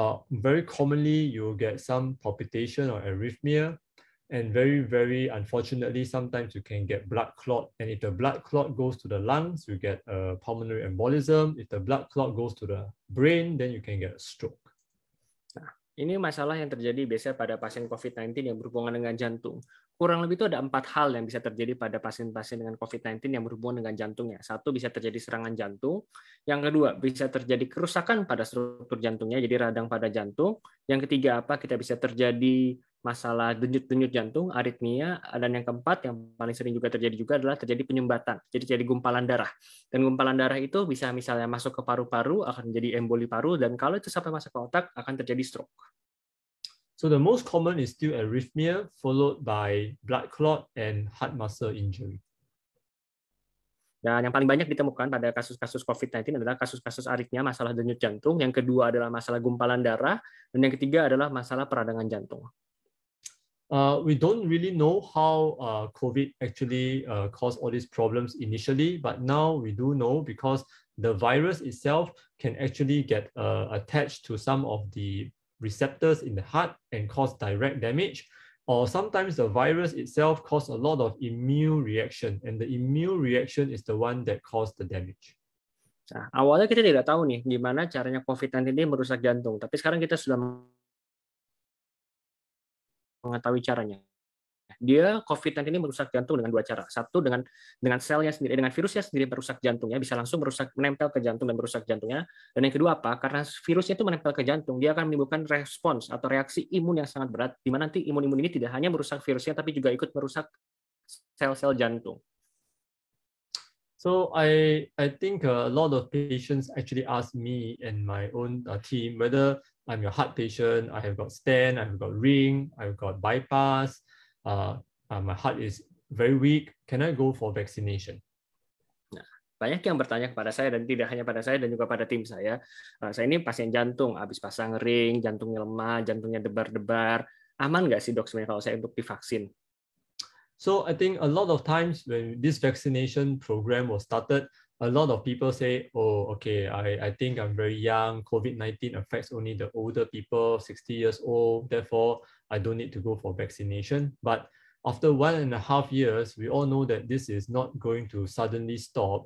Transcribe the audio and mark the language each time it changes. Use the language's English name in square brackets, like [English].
[English] Very commonly, you'll get some palpitation or arrhythmia. And very, very unfortunately, sometimes you can get blood clot. And if the blood clot goes to the lungs, you get a pulmonary embolism. If the blood clot goes to the brain, then you can get a stroke. [Indonesian] Nah, ini masalah yang terjadi biasanya pada pasien COVID-19 yang berhubungan dengan jantung. Kurang lebih itu ada 4 hal yang bisa terjadi pada pasien-pasien dengan COVID-19 yang berhubungan dengan jantungnya. 1, bisa terjadi serangan jantung. Yang kedua, bisa terjadi kerusakan pada struktur jantungnya, jadi radang pada jantung. Yang ketiga, kita bisa terjadi masalah denyut-denyut jantung, aritmia, dan yang keempat yang paling sering juga terjadi juga adalah terjadi penyumbatan, jadi gumpalan darah. Dan gumpalan darah itu bisa misalnya masuk ke paru-paru, akan menjadi emboli paru, dan kalau itu sampai masuk ke otak, akan terjadi stroke. [English] So the most common is still arrhythmia, followed by blood clot and heart muscle injury. [Indonesian] Dan yang paling banyak ditemukan pada kasus-kasus COVID-19 adalah kasus-kasus aritmia, masalah denyut jantung, yang kedua adalah masalah gumpalan darah, dan yang ketiga adalah masalah peradangan jantung. [English] We don't really know how COVID actually caused all these problems initially, but now we do know because the virus itself can actually get attached to some of the receptors in the heart and cause direct damage. Or sometimes the virus itself causes a lot of immune reaction, and the immune reaction is the one that caused the damage. [Indonesian] Nah, awalnya kita tidak tahu nih gimana caranya COVID-19 ini merusak jantung, tapi sekarang kita sudah mengetahui caranya. Dia COVID-19 ini merusak jantung dengan dua cara. Satu dengan selnya sendiri, dengan virusnya sendiri merusak jantungnya, bisa langsung menempel ke jantung dan merusak jantungnya. Dan yang kedua apa? Karena virusnya itu menempel ke jantung, dia akan menimbulkan respons atau reaksi imun yang sangat berat, di mana nanti imun-imun ini tidak hanya merusak virusnya, tapi juga ikut merusak sel-sel jantung. [English] So I think a lot of patients actually ask me and my own team whether I'm your heart patient, I have got stent, I've got ring, I've got bypass, my heart is very weak, can I go for vaccination? [Indonesian] Nah, banyak yang bertanya kepada saya, dan tidak hanya pada saya dan juga pada tim saya ini pasien jantung, habis pasang ring, jantungnya lemah, jantungnya debar-debar, aman nggak sih dok sebenarnya kalau saya untuk divaksin? [English] So I think a lot of times when this vaccination program was started, a lot of people say, oh, okay, I think I'm very young. COVID-19 affects only the older people, 60 years old. Therefore, I don't need to go for vaccination. But after 1.5 years, we all know that this is not going to suddenly stop.